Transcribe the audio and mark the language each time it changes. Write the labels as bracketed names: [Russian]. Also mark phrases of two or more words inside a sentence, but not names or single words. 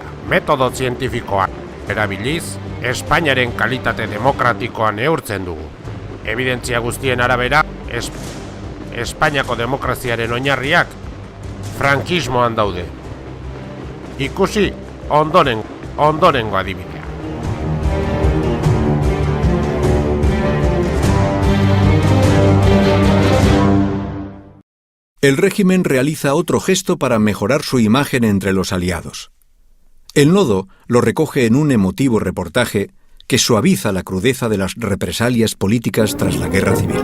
[Basque] Metodo zientifikoa erabiliz, Espainiaren kalitate demokratikoa neurtzen dugu. Evidentzia guztien arabera, Espainiako demokraziaren oinarriak frankismoan daude. Ikusi ondorengo adibidea. [Spanish] El régimen realiza otro gesto para mejorar su imagen entre los aliados. El Nodo lo recoge en un emotivo reportaje que suaviza la crudeza de las represalias políticas tras la guerra civil.